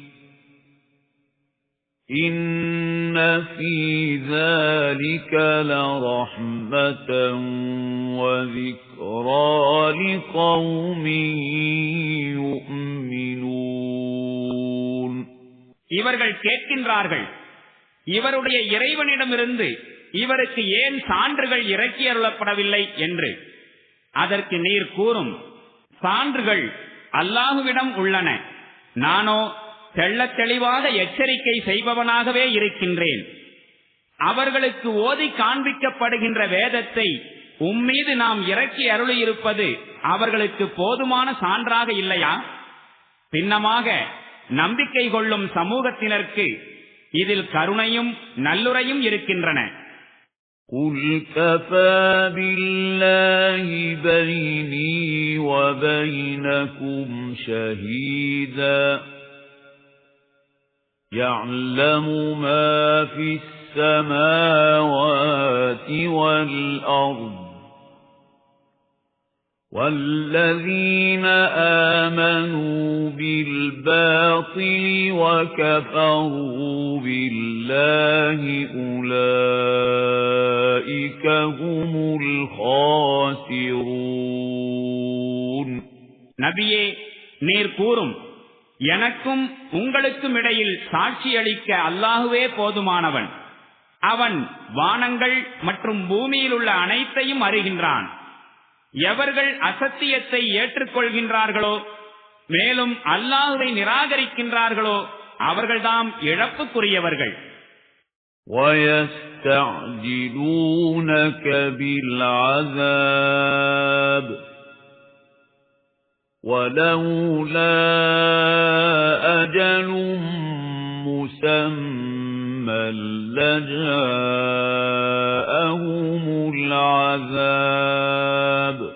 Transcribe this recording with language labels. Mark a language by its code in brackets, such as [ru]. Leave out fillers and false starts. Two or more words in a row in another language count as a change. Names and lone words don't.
[ar] إِنَّ فِي ذَلِكَ لَرَحْمَةً وَذِكْرَى لِقَوْمٍ يُؤْمِنُونَ. [ta] இவர்கள் கேட்கின்றார்கள், இவருடைய இறைவனிடமிருந்து இவருக்கு ஏன் சான்றுகள் இறக்கி அருளப்படவில்லை என்று. அதற்கு நீர் கூறும், சான்றுகள் அல்லாஹுவிடம் உள்ளன, நானோ தெள்ளத் தெளிவாக எச்சரிக்கை செய்பவனாகவே இருக்கின்றேன். அவர்களுக்கு ஓதி காண்பிக்கப்படுகின்ற வேதத்தை உம்மீது நாம் இறக்கி அருளியிருப்பது அவர்களுக்கு போதுமான சான்றாக இல்லையா? பின்னமாக நம்பிக்கை கொள்ளும் சமூகத்தினருக்கு இதில் கருணையும் நல்லுரையும் இருக்கின்றன. [ar] قُلْ كَفَى بِاللَّهِ بَيْنِي وَبَيْنَكُمْ شَهِيدًا يَعْلَمُ مَا فِي السَّمَاوَاتِ وَالْأَرْضِ وَالَّذِينَ آمَنُوا بِالْبَاطِلِ وَكَفَرُوا بِاللَّهِ أُولَئِكَ هُمُ الْخَاسِرُونَ. [ta] நபியே, நீர் கூறும், எனக்கும் உங்களுக்கும் இடையில் சாட்சியளிக்க அல்லாஹுவே போதுமானவன். அவன் வானங்கள் மற்றும் பூமியில் உள்ள அனைத்தையும் அறிகின்றான். எவர்கள் அசத்தியத்தை ஏற்றுக்கொள்கின்றார்களோ மேலும் அல்லாஹுவை நிராகரிக்கின்றார்களோ அவர்கள்தாம் இழப்புக்குரியவர்கள். [ar] وَيَسْتَعْجِلُونَكَ بِالْعَذَابِ وَلَوْلَا أَجَلٌ مُّسَمًّى لَّجَاءَهُمُ الْعَذَابُ